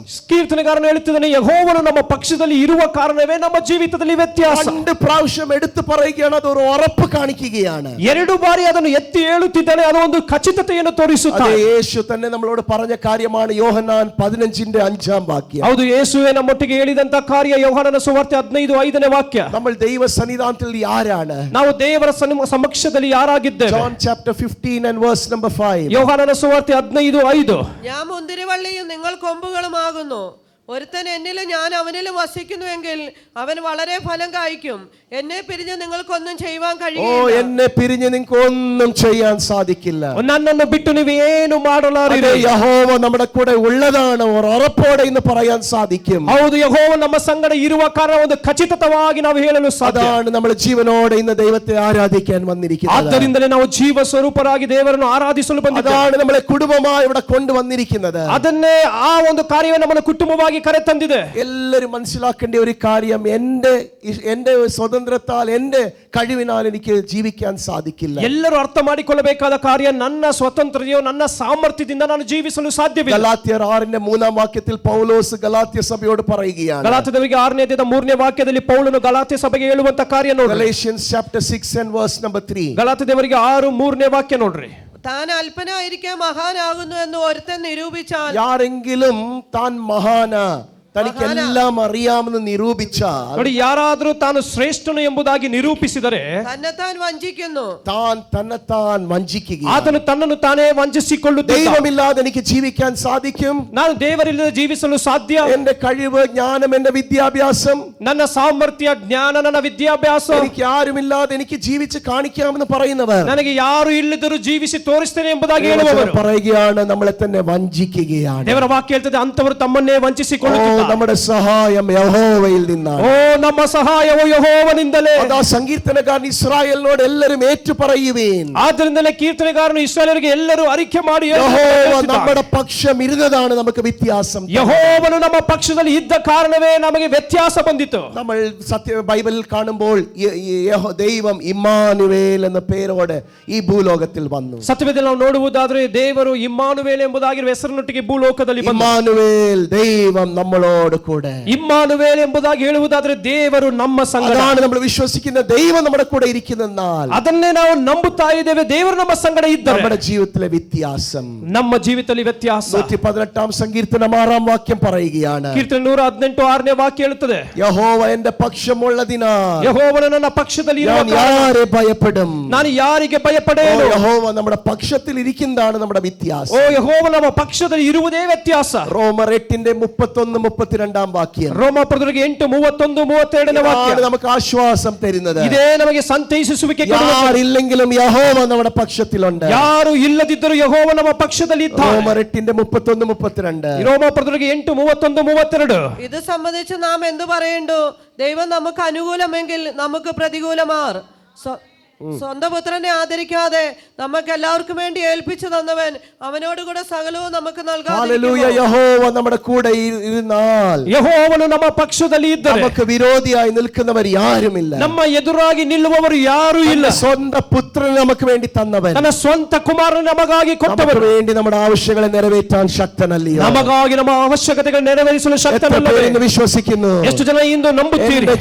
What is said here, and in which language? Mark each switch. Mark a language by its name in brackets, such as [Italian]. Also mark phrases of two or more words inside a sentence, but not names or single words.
[Kannada] ಕೀರ್ತನೆಗಾರನು ಹೇಳುತ್ತಿದ್ದಾನೆ, ಯೆಹೋವನು ನಮ್ಮ ಪಕ್ಷದಲ್ಲಿ ಇರುವ ಕಾರಣವೇ ನಮ್ಮ ಜೀವಿತದಲ್ಲಿ ವ್ಯತ್ಯಾಸ. [Malayalam] 2 പ്രാവശ്യം എടുത്തു പറയുകയാണ്, അത് ഒരു ഉറപ്പ് കാണിക്കുകയാണ്. [Kannada] 2 ಬಾರಿ ಅದನ್ನು ಎತ್ತಿ ಹೇಳುತ್ತಿದ್ದಾನೆ, ಅದು ಒಂದು ಖಚಿತತೆಯನ್ನು [Malayalam] അതെ, [Kannada] ತೋರಿಸುತ್ತದೆ. [Malayalam] യേശു തന്നെ നമ്മളോട് പറഞ്ഞ കാര്യമാണ്. യോഹന്നാൻ 15ന്റെ 5ാം വാക്യം. [Kannada] ಹೌದು, ಯೇಸುವೇ ನಮ್ಮೊಟ್ಟಿಗೆ ಹೇಳಿದಂತ ಕಾರ್ಯ ಯೋಹಾನನ ಸುವಾರ್ತೆ 15:5ನೇ ವಾಕ್ಯ. [Malayalam] നമ്മൾ ദൈവ സന്നിധാനത്തിൽ ആരാണ്? [Kannada] ನಾವು ದೇವರ ಸಮಕ್ಷದಲ್ಲಿ ಯಾರಾಗಿದ್ದೇವೆ? [English] John chapter 15 and verse number 5. [Kannada] ಯೋಹಾನನ ಸುವಾರ್ತೆ 15:5. [Malayalam] ഞാൻ മുന്തിരിവള്ളിയും നിങ്ങൾ കൊമ്പുകളുമാകുന്നു. ഒരുത്തൻ എന്നിലും ഞാൻ അവനിലും വസിക്കുന്നുവെങ്കിൽ അവൻ വളരെ ഫലം കായ്ക്കും. എന്നെ പിരിഞ്ഞ് നിങ്ങൾക്കൊന്നും ചെയ്യുവാൻ കഴിയില്ല. എന്നെ പിരിഞ്ഞ് നിങ്ങൾക്ക് ഒന്നും ചെയ്യാൻ സാധിക്കില്ല. [Kannada] നನ್ನನ್ನು ಬಿಟ್ಟು ನೀವು ಏನು ಮಾಡಲಾರಿರಿ. [Malayalam] യഹോവ നമ്മുടെ കൂടെ ഉള്ളതാണ് ഉറപ്പോടെ എന്ന് പറയാൻ സാധിക്കും. [Kannada] ಹೌದು, ಯೆಹೋವ ನಮ್ಮ ಸಂಗಡ ಇರುವ ಕಾರಣ ಒಂದು ಖಚಿತವಾಗಿ ನಾವು ಹೇಳಲು ಸಾಧ್ಯ. [Malayalam] അതാണ് നമ്മൾ ജീവനോടെ ഇന്ന് ദൈവത്തെ ആരാധിക്കാൻ വന്നിരിക്കുന്നത്. [Kannada] ಆದ್ದರಿಂದಲೇ ನಾವು ಜೀವ ಸ್ವರೂಪರಾಗಿ ದೇವರನ್ನು ಆರಾಧಿಸಲು ಬಂದಿದ್ದೇವೆ. [Malayalam] അതാണ് നമ്മളെ കുടുംബമായി ഇവിടെ കൊണ്ടുവന്നിരിക്കുന്നത്. [Kannada] ಅದನ್ನೇ ಆ ಒಂದು ಕಾರ್ಯವೇ ನಮ್ಮನ್ನು ಕುಟುಂಬವಾಗಿ ಕರೆ ತಂದಿದೆ. [Malayalam] എല്ലാവരും മനസ്സിലാക്കേണ്ട ഒരു കാര്യം, എന്റെ സ്വതന്ത്രത്താൽ എന്റെ കഴിവിനാൽ എനിക്ക് ജീവിക്കാൻ സാധിക്കില്ല. [Kannada] ಎಲ್ಲರೂ ಅರ್ಥ ಮಾಡಿಕೊಳ್ಳಬೇಕಾದ ಕಾರ್ಯ, ನನ್ನ ಸ್ವತಂತ್ರತೆಯೋ ನನ್ನ ಸಾಮರ್ಥ್ಯದಿಂದ ನಾನು ಜೀವಿಸಲು ಸಾಧ್ಯವಿಲ್ಲ. [Malayalam] ഗലാത്യർ 6ന്റെ 3ാം വാക്യത്തിൽ പൗലോസ് ഗലാത്യ സഭയോട് പറയുകയാണ്. [Kannada] ಗಲಾತ್ಯದವರಿಗೆ 6ನೇ ಅಧ್ಯಾಯದ 3ನೇ ವಾಕ್ಯದಲ್ಲಿ ಪೌಲನು ಗಲಾತ್ಯ ಸಭೆಗೆ ಹೇಳುವಂತ ಕಾರ್ಯ ನೋಡ್ರಿ. [English] Galatians chapter 6 and verse number 3. [Kannada] ಗಲಾತ್ಯದವರಿಗೆ 6:3ನೇ ವಾಕ್ಯ ನೋಡ್ರಿ. [Malayalam] താൻ അല്പനായിരിക്കെ മഹാനാകുന്നു എന്ന് ഒരുത്തൻ നിരൂപിച്ചാൽ, [Kannada] ಯಾರೆങ്കിലും ತಾನ್ ಮಹಾನ, [Malayalam] തനിക്കെല്ലാം അറിയാമെന്ന് നിരൂപിച്ചാൽ, [Kannada] ನೋಡಿ, ಯಾರಾದರೂ ತಾನು ಶ್ರೇಷ್ಠನು ಎಂಬುದಾಗಿ ನಿರೂಪಿಸಿದರೆ [Malayalam] തന്നെത്താൻ വഞ്ചിക്കുന്നു. താൻ തന്നെത്താൻ വഞ്ചിക്കുകയാണ്. [Kannada] ಆತನು ತನ್ನನ್ನು ತಾನೇ ವಂಚಿಸಿಕೊಳ್ಳುತ್ತಾನೆ. [Malayalam] ദൈവമില്ലാതെ എനിക്ക് ജീവിക്കാൻ സാധിക്കും. [Kannada] ನಾನು ದೇವರಿಲ್ಲದೆ ಜೀವಿಸಲು ಸಾಧ್ಯ. [Malayalam] എന്റെ കഴിവ്, ജ്ഞാനം, എന്റെ വിദ്യാഭ്യാസം, [Kannada] ನನ್ನ ಸಾಮರ್ಥ್ಯ, ಜ್ಞಾನ, ನನ್ನ ವಿದ್ಯಾಭ್ಯಾಸ, [Malayalam] എനിക്ക് ആരുമില്ലാതെ എനിക്ക് ജീവിച്ച് കാണിക്കാമെന്ന് പറയുന്നവർ, [Kannada] ನನಗೆ ಯಾರು ಇಲ್ಲದರೂ ಜೀವಿಸಿ ತೋರಿಸ್ತೇನೆ ಎಂಬುದಾಗಿ ಹೇಳುವವರು [Malayalam] പറയുകയാണ്, നമ്മളെ തന്നെ വഞ്ചിക്കുകയാണ്. [Kannada] ದೇವರ ವಾಕ್ಯ ಹೇಳ್ತದೆ, ಅಂತವರು ತಮ್ಮನ್ನೇ ವಂಚಿಸಿಕೊಳ್ಳುತ್ತಾರೆ. [Malayalam] നമ്മുടെ സഹായം യഹോവയിൽ നിന്നാണ്. [Kannada] ಓ, ನಮ್ಮ ಸಹಾಯವು ಯೆಹೋವನಿಂದಲೇ. [Malayalam] അതാ സങ്കീർത്തനക്കാരൻ ഇസ്രായേലിനോട് എല്ലാവരും ഏറ്റുപറയുവീൻ. [Kannada] ಆದ್ದರಿಂದಲೇ ಕೀರ್ತನೆಗಾರನು ಇಸ್ರಾಯೇಲರಿಗೆ ಎಲ್ಲರೂ ಅರಿಕೆ ಮಾಡಿ [Malayalam] യഹോവ നമ്മുടെ പക്ഷം ഇരുന്നതാണ് നമുക്ക് വ്യത്യാസം. [Kannada] ಯೆಹೋವನು ನಮ್ಮ ಪಕ್ಷದಲ್ಲಿ ಇದ್ದ ಕಾರಣವೇ ನಮಗೆ ವ್ಯತ್ಯಾಸ ಬಂದಿತು. [Malayalam] നമ്മൾ ബൈബിളിൽ കാണുമ്പോൾ ദൈവം ഇമ്മാനുവേൽ എന്ന പേരോടെ ഈ ഭൂലോകത്തിൽ വന്നു. [Kannada] ಸತ್ಯವೇದದಲ್ಲಿ ನಾವು ನೋಡುವುದಾದ್ರೆ ದೇವರು ಇಮ್ಮಾನುವೇಲ್ ಎಂಬುದಾಗಿರುವ ಹೆಸರಿನೊಟ್ಟಿಗೆ ಭೂಲೋಕದಲ್ಲಿ ಬಂದ. [Malayalam] ഇമ്മാനുവേൽ, ദൈവം നമ്മളോട് കൂടെ. [Kannada] ಇಮ್ಮಾನುವೇಲ್ ಎಂಬುದಾಗಿ ಹೇಳುವುದಾದ್ರೆ ದೇವರು ನಮ್ಮ ಸಂಗಡ. [Malayalam] അതാണ് നമ്മൾ വിശ്വസിക്കുന്ന ദൈവം നമ്മുടെ കൂടെ ഇരിക്കുന്നെന്നാൽ [Kannada] ಅದನ್ನೇ ನಾವು ನಂಬುತ್ತಾ ಇದ್ದೇವೆ, ದೇವರು ನಮ್ಮ ಸಂಗಡ ಇದ್ದಾರೆ. [Malayalam] നമ്മുടെ ജീവിതത്തിലെ വ്യത്യാസം, [Kannada] ನಮ್ಮ ಜೀವಿತದಲ್ಲಿ ವ್ಯತ್ಯಾಸ. [Malayalam] 118ാം സങ്കീർത്തനം 6ാം വാക്യം പറയുകയാണ്. [Kannada] ಕೀರ್ತನೆ 118 6ನೇ ವಾಕ್ಯ ಹೇಳುತ್ತದೆ, [Malayalam] യഹോവ എന്റെ പക്ഷമുള്ളതിനാൽ [Kannada] ಯೆಹೋವನು ನನ್ನ ಪಕ್ಷದಲ್ಲಿ ಇರುವ [Malayalam] ഞാൻ [Kannada] ಕಾರಣ [Malayalam] ആരെ ഭയപ്പെടും. [Kannada] ನಾನು ಯಾರಿಗೆ ಭಯಪಡೇನು. [Malayalam] യഹോവ നമ്മുടെ പക്ഷത്തിൽ ഇരിക്കുന്നതാണ് നമ്മുടെ വ്യത്യാസം. [Kannada] ಓ, ಯೆಹೋವ ನಮ್ಮ ಪಕ್ಷದಲ್ಲಿ ಇರುವುದೇ ವ್ಯತ್ಯಾಸ. [Malayalam] റോമർ 8ന്റെ 31-32 വാക്യം. [Kannada] ರೋಮಾಪುರದವರಿಗೆ 8:31-32 ವಾಕ್ಯ [Malayalam] നമുക്ക് ആശ്വാസം തരുന്നത്. [Kannada] ಇದೇ ನಮಗೆ ಸಂತೈಸಿಸುವಿಕೆ ಕೊಡುವುದು. [Malayalam] ಯಾರಿല്ലെങ്കിലും യഹോവ നമ്മുടെ പക്ഷത്തിലുണ്ട്. [Kannada] ಯಾರು ಇಲ್ಲದಿದ್ದರೂ ಯೆಹೋವ ನಮ್ಮ ಪಕ್ಷದಲ್ಲಿ ಇದ್ದಾನೆ. [Malayalam] റോമർ 8ന്റെ 31-32. [Kannada] ರೋಮಾಪುರದವರಿಗೆ 8:31-32. [Malayalam] ഇത് സംബന്ധിച്ച് നാം എന്തു പറയേണ്ടു? ദൈവം നമുക്ക് അനുകൂലമെങ്കിൽ നമുക്ക് പ്രതികൂലമാർ. സ്വന്തം പുത്രനെ ആദരിക്കാതെ നമുക്ക് എല്ലാവർക്കും വേണ്ടി ഏൽപ്പിച്ചു തന്നവൻ അവനോടുകൂടെ സകലവും നമുക്ക് ഹല്ലേലൂയ. യഹോവ നമ്മുടെ കൂടെ ഇരുന്നാൽ, [Kannada] ಯೆಹೋವನು ನಮ್ಮ ಪಕ್ಷದಲ್ಲಿ ಇದ್ದರೆ [Malayalam] നമുക്ക് വിരോധിയായി നിൽക്കുന്നവർ ആരുമില്ല. [Kannada] ನಮ್ಮ ಎದುರಾಗಿ ನಿಲ್ಲುವವರು ಯಾರೂ ಇಲ್ಲ. [Malayalam] സ്വന്തം പുത്രനെ നമുക്ക് വേണ്ടി തന്നവൻ, [Kannada] ತನ್ನ ಸ್ವಂತ ಕುಮಾರನ ನಮಗಾಗಿ ಕೊಟ್ಟವರು, [Malayalam] നമുക്ക് വേണ്ടി നമ്മുടെ ആവശ്യങ്ങളെ നിറവേറ്റാൻ ശക്തനല്ലയോ? [Kannada] ನಮಗಾಗಿ ನಮ್ಮ ಅವಶ್ಯಕತೆಗಳನ್ನು ನೆರವೇರಿಸಲು ಶಕ್ತನಲ್ಲವೇ? [Malayalam] വിശ്വസിക്കുന്നു? [Kannada] ಎಷ್ಟು ಜನ ಇಂದು ನಂಬುತ್ತೀರಿ?